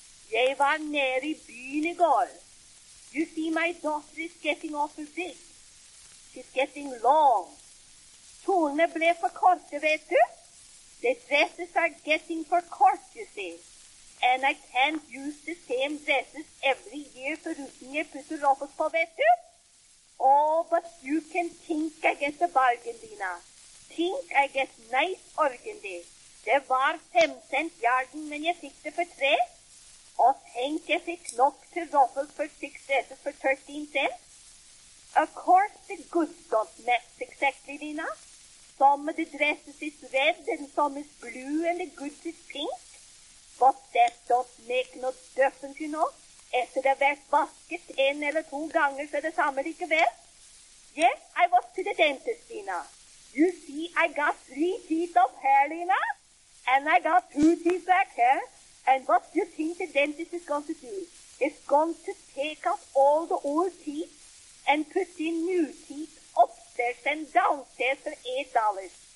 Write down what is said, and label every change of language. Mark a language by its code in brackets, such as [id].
[no] Jeg var nede I byen I går. [en] You see, my daughter is getting awful big. She's getting long. [no] Kjolene ble for korte, vet du? [en] The dresses are getting for court, you see. And I can't use the same dresses every year for rooting [no] jeg putter opp på, vet du? [en] Oh, but you can think I get a bargain, Lina. Think I get nice organdy. [no] Det var 5 cent yarden, men jeg fikk det for 3. Og tenk jeg fikk nok til ruffles for 6 dresses for 13 cent. [en] Of course the goods don't match exactly, Lina. Some of the dresses is red and some is blue and the goods is pink. But that don't make no difference, you know. [no] Etter det har vært vasket 1 eller 2 ganger, så det samme likevel. [en] Yes, I was to the dentist, Lina. You see, I got 3 teeth of hair, Lina. And I got 2 teeth back here. And what do you think the dentist is going to do? He's going to take out all the old teeth and put in new teeth upstairs and downstairs for $8.